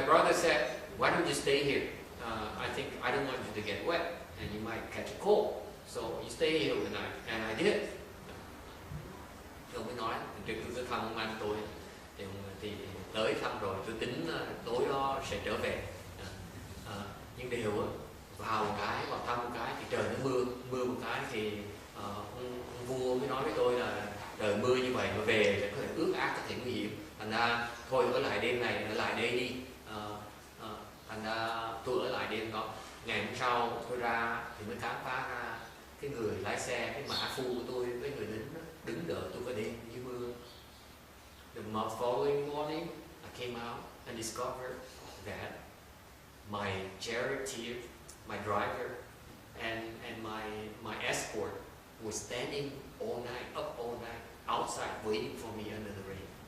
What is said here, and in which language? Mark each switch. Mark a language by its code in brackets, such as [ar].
[en] My brother said, "Why don't you stay here? I don't want you to get wet, and you might catch a cold. So you stay here overnight." And I did. [vi] Tôi mới nói, tôi cứ thăm ông anh tôi, thì tới thăm rồi tôi tính tối đó sẽ trở về. Nhưng đều vào thăm một cái thì trời nó mưa một cái thì ông vua mới nói với tôi là trời mưa như vậy mà về sẽ có thể ướt át, có thể nguy hiểm, thành ra thôi ở lại đêm này, ở lại đây đi. Thành ra tôi ở lại đêm đó. Ngày hôm sau tôi ra thì mới khám phá ra cái người lái xe, cái mã phu của tôi với người lính đứng đợi tôi cả đêm dưới mưa. [en] The following morning I came out and discovered that my charioteer, my driver, and my escort was standing all night, up all night, outside waiting for me under the rain.